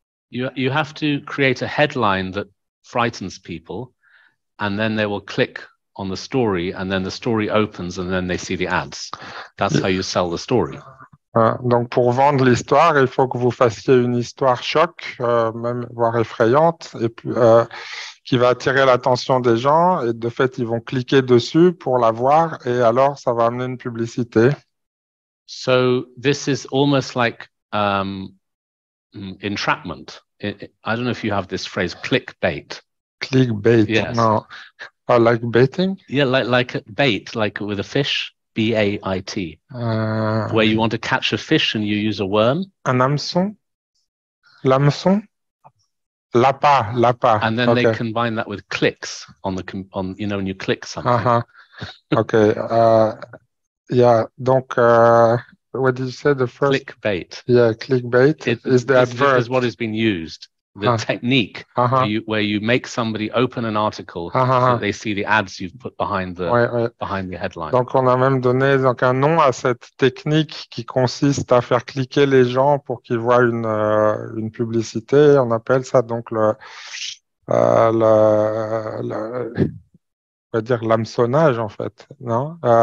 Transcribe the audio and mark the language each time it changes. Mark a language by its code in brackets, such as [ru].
[en] You have to create a headline that frightens people, and then they will click on the story, and then the story opens, and then they see the ads. That's how you sell the story. [fr] Donc, pour vendre l'histoire, il faut que vous fassiez une histoire choc, même voire effrayante, et qui va attirer l'attention des gens. Et de fait, ils vont cliquer dessus pour la voir, et alors ça va amener une publicité. [en] So this is almost like entrapment. I don't know if you have this phrase, clickbait. Clickbait. Yes. No. Like baiting? Yeah, like a bait, like with a fish. B-A-I-T, where you want to catch a fish and you use a worm. [fr] Un hameçon? L'hameçon? L'appât. [en] And then they combine that with clicks on when you click something. Okay. Yeah. Donc, what did you say? The first clickbait. Yeah, clickbait is the advert. This is what has been used. The technique where you make somebody open an article so that they see the ads you've put behind the headline. [fr] Donc, on a même donné un nom à cette technique qui consiste à faire cliquer les gens pour qu'ils voient une publicité. On appelle ça donc on va dire l'hameçonnage en fait, non?